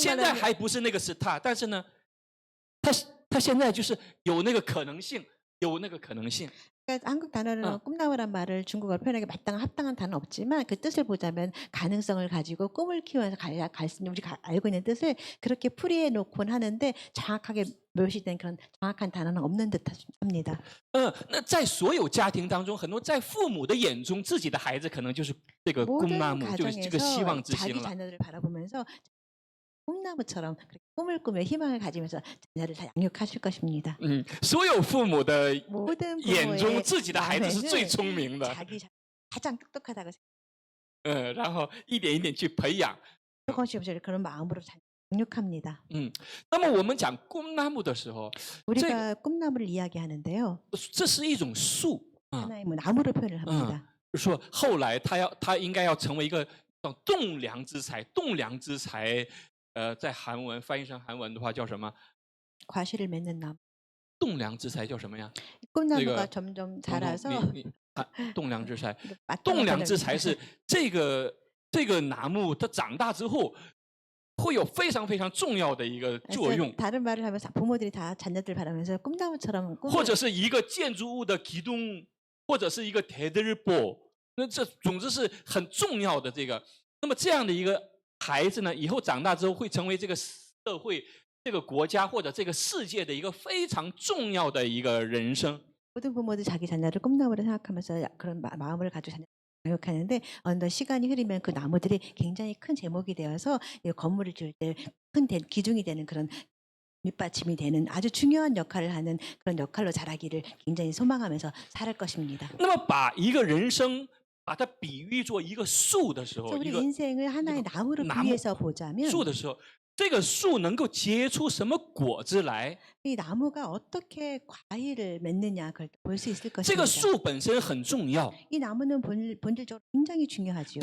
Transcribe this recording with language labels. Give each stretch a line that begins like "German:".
Chinese: 现在还不是那个 star，但是呢，它他现在就是有那个可能性，有那个可能性。
Korean: 그러니까 한국 단어로는 어. 꿈나무란 말을 중국어로 표현하기 합당한 단어는 없지만 그 뜻을 보자면 가능성을 가지고 꿈을 키워서 갈 수 있는 우리가 알고 있는 뜻을 그렇게 풀이해 놓곤 하는데 정확하게 묘시된 그런 정확한 단어는 없는 듯합니다.
Chinese: 那在所有家庭当中，很多在父母的眼中，自己的孩子可能就是这个
Korean: 모든
Chinese: 꿈나무，就是这个希望之星
Korean: 자기
Chinese: 了。
Korean: 자녀들을 바라보면서 꿈나무처럼 그렇게 꿈을 꾸며 희망을 가지면서 자녀를 다 양육하실 것입니다.
Chinese: 所有父母的
Korean: 모든
Chinese: 眼中，
Korean: 부모의
Chinese: 自己的孩子是最
Korean: 마음에는
Chinese: 聪明的。
Korean: 자기 가장 똑똑하다고
Chinese: 然后一点一点去培养。
Korean: 조금씩 그런 마음으로 양육합니다.
Chinese: 那么我们讲꿈나무的时候，
Korean: 우리가 꿈나무를 이야기하는데요.
Chinese: 这是一种树啊，
Korean: 하나의 뭐 나무로 표현을 합니다.
Chinese: 说后来他应该要成为一个栋梁之材，栋梁之材。在韩文翻译成韩文的话叫什么？
Korean: 과실을 맺는 나무.
Chinese: 栋梁之材叫什么呀？
Korean: 꿈나무가 점점
Chinese: 彤彤
Korean: 자라서
Chinese: 栋梁之材，
Korean: 마땅한
Chinese: 栋梁
Korean: 번역이-
Chinese: 之材是这个나무它长大之后会有非常非常重要的一个作
Korean: 그래서
Chinese: 用，
Korean: 다른 말을 하면서 부모들이 다 자녀들 바라면서 꿈나무처럼
Chinese: 或者是一个建筑物的기둥，或者是一个대들보，那这总之是很重要的这个。那么这样的一个孩子呢，以后长大之后会成为这个社会、这个国家或者这个世界的一个非常重要的一个人生。
Korean: 모든 부모들 자기 자녀를 꿈나무로 생각하면서 그런 마음을 가지고 자녀를 양육하는데 어느 시간이 흐르면 그 나무들이 굉장히 큰 제목이 되어서 이 건물을 지을 때 큰 기둥이 되는 그런 밑받침이 되는 아주 중요한 역할을 하는 그런 역할로 자라기를 굉장히 소망하면서 살 것입니다.
Chinese: 那么把一个人生把它比喻作一个树的时候，
Korean: 우리
Chinese: 一个
Korean: 인생을 하나의 나무로 나무, 비유해서 보자면
Chinese: 树的时候，这个树能够结出什么果子来？
Korean: 이 나무가 어떻게 과일을 맺느냐 그걸 볼 수 있을
Chinese: 这个
Korean: 것입니다.
Chinese: 树本身很重要，
Korean: 이 나무는 본질적으로 굉장히 중요하지요.